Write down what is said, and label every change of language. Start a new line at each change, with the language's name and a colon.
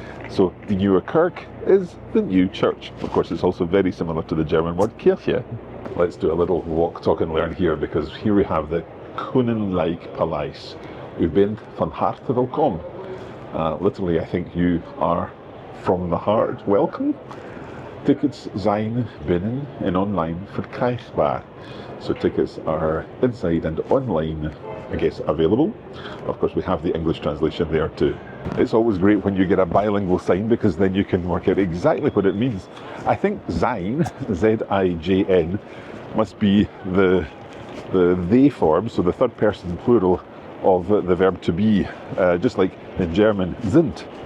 English: So the newer Kirk is the new church. Of course, it's also very similar to the German word Kirche. Let's do a little walk, talk and learn here, because here we have the Koninklijk Paleis.
Dutch: U bent van harte welkom.
English: Literally, I think you are from the heart welcome.
Dutch: Tickets zijn binnen en online verkrijgbaar.
English: So tickets are inside and online, I guess, available. Of course, we have the English translation there too. It's always great when you get a bilingual sign because then you can work out exactly what it means. I think zijn, Z-I-J-N, must be the they form, so the third person plural of the verb to be, just like in German, sind.